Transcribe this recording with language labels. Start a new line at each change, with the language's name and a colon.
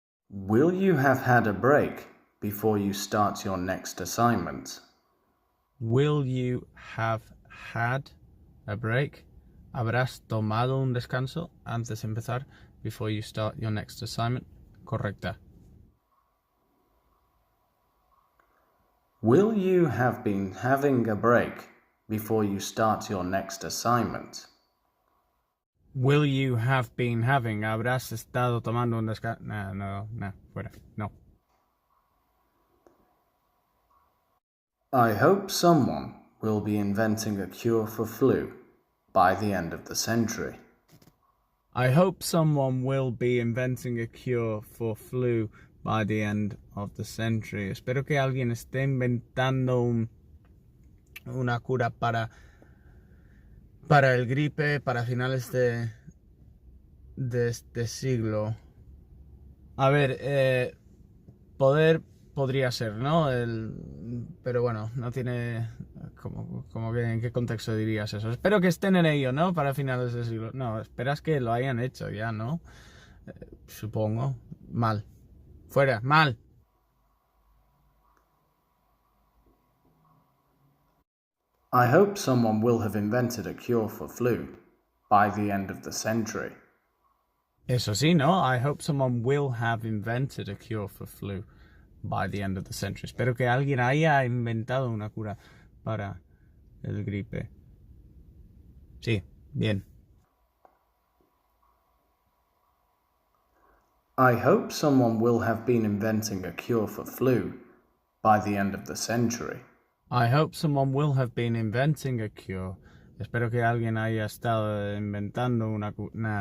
English: Will you have had a break before you start your next assignment? Will you have had a break?
Spanish: ¿Habrás tomado un descanso antes de empezar?
English: Before you start your next assignment.
Spanish: Correcta.
English: Will you have been having a break before you start your next assignment? Will you have been having?
Spanish: ¿Habrás estado tomando un descanso? No, fuera. No.
English: I hope someone will be inventing a cure for flu by the end of the century. I hope someone will be inventing a cure for flu by the end of the century.
Spanish: Espero que alguien esté inventando una cura para el gripe para finales de este siglo. A ver, podría ser, ¿no? Pero bueno, no tiene como que en qué contexto dirías eso. Espero que estén en ello, ¿no? Para finales del siglo. No, esperas que lo hayan hecho ya, ¿no? Supongo. Mal. Fuera, mal.
English: I hope someone will have invented a cure for flu by the end of the century.
Spanish: Eso sí, ¿no?
English: I hope someone will have invented a cure for flu by the end of the century.
Spanish: Espero que alguien haya inventado una cura para el gripe. Sí, bien.
English: I hope someone will have been inventing a cure for flu by the end of the century. I hope someone will have been inventing a cure.
Spanish: Espero que alguien haya estado inventando una cura.